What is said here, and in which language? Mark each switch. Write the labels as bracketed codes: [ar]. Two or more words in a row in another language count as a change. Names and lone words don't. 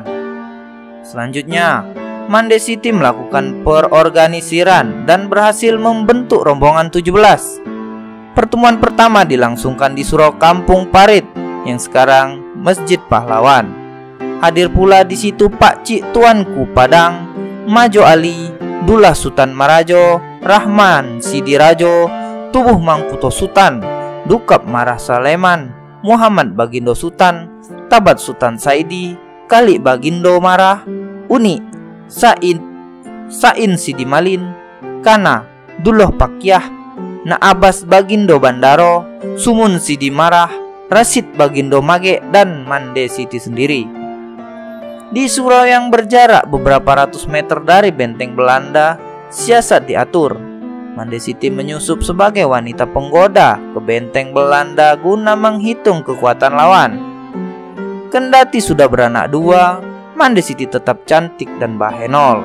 [id] Selanjutnya, Mande Siti melakukan perorganisiran dan berhasil membentuk rombongan 17. Pertemuan pertama dilangsungkan di Surau Kampung Parit yang sekarang Masjid Pahlawan. Hadir pula di situ Pak Cik Tuanku Padang, Majo Ali, Dullah Sultan Marajo, Rahman Sidirajo, Tubuh Mangkuto Sultan, Dukap Marah Saleman, Muhammad Bagindo Sultan, Tabat Sultan Saidi, Kali Bagindo Marah, Uni Sain Sidimalin, Kana Dullah Pakyah, Na Abbas Bagindo Bandaro, Sumun Sidi Marah, Rasid Bagindo Mage, dan Mande Siti sendiri. Di surau yang berjarak beberapa ratus meter dari benteng Belanda, siasat diatur. Mande Siti menyusup sebagai wanita penggoda ke benteng Belanda guna menghitung kekuatan lawan. Kendati sudah beranak dua, Mande Siti tetap cantik dan bahenol.